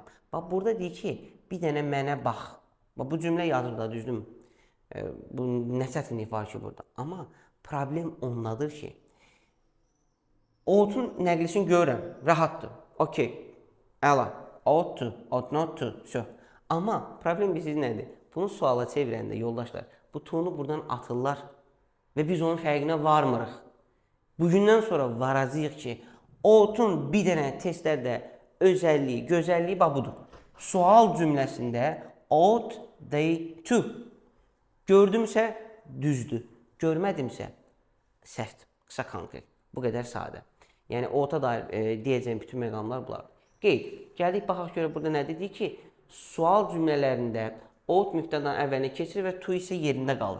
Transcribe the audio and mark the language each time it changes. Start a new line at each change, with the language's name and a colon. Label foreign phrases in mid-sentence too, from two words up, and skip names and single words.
Azerbaijani: Bax, burada deyir ki, bir dənə mənə bax. Bax, bu cümlə yazır da, düzdürmü? Bu nə çətinlik var ki burada? Amma problem ondadır ki, ought-un nəqlisini görürəm, rahatdır. Okey, əla.
English: Ought to, ought not to, so.
Azerbaijani: Amma problem bilirsiniz nədir? Bunu suala çevirəndə, yoldaşlar, bu to-nu buradan atırlar və biz onun fərqinə varmırıq. Bugündən sonra varacağıq ki, ought-un bir dənə testlərdə özəlliyi, gözəlliyi budur. Sual cümləsində
English: ought they to.
Azerbaijani: Gördümsə düzdür, görmədimsə səhvdir, qısa konkret. Bu qədər sadə. Yəni ought-a dair deyəcəyim bütün məqamlar bunlardır. Qeyd. Gəldik, baxaq görə burada nə dedik ki, sual cümlələrində ought mübtədanın əvvəlinə keçir və to isə yerində qalır.